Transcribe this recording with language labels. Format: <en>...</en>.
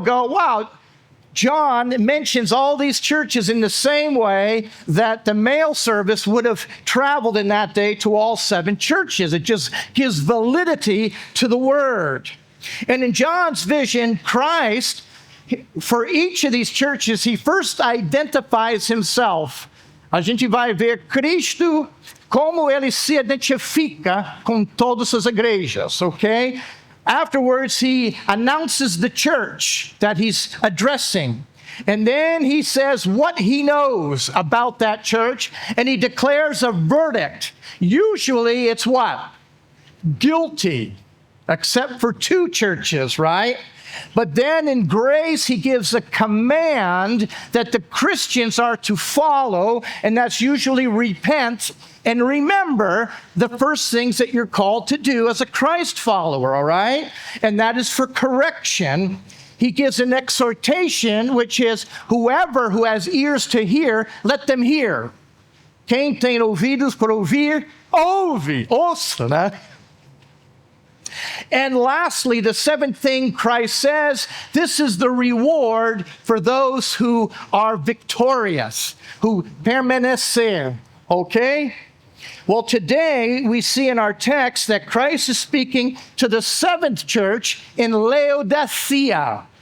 <en>Wow, John mentions all these churches in the same way that the mail service would have traveled in that day to all 7 churches. It just gives validity to the word. And in John's vision, Christ, for each of these churches, he first identifies himself.</en> <pt>A gente vai ver Cristo como ele se identifica com todas as igrejas, okay?</pt> <en>Afterwards, he announces the church that he's addressing. And then he says what he knows about that church, and he declares a verdict. Usually it's what? Guilty, except for 2 churches, right? But then in grace, he gives a command that the Christians are to follow, and that's usually repent and remember the first things that you're called to do as a Christ follower, all right? And that is for correction. He gives an exhortation, which is, whoever who has ears to hear, let them hear.</en> <pt>Quem tem ouvidos para ouvir, ouve, ouça, né?</pt> <en>And lastly, the 7th thing Christ says, this is the reward for those who are victorious, who permanecer, okay? Well, today we see in our text that Christ is speaking to the 7th church in Laodicea.</en>